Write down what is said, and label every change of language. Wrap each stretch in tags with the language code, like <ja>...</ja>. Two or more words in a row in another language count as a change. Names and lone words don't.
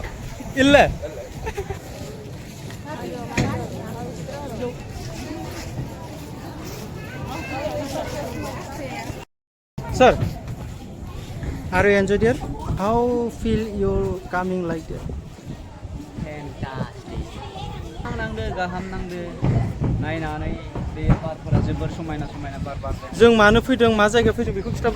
<en>ಇಲ್ಲ Sir, are you enjoy there? How feel you coming like that? Fantastic.</en> <brx>नांदो गाहाम नांदो नायनानै बे बारफोरा जोबोर समायना बार बारदों जों मानो फैदों मा जायगायाव फैदों बेखौ खिथाब्रा</brx>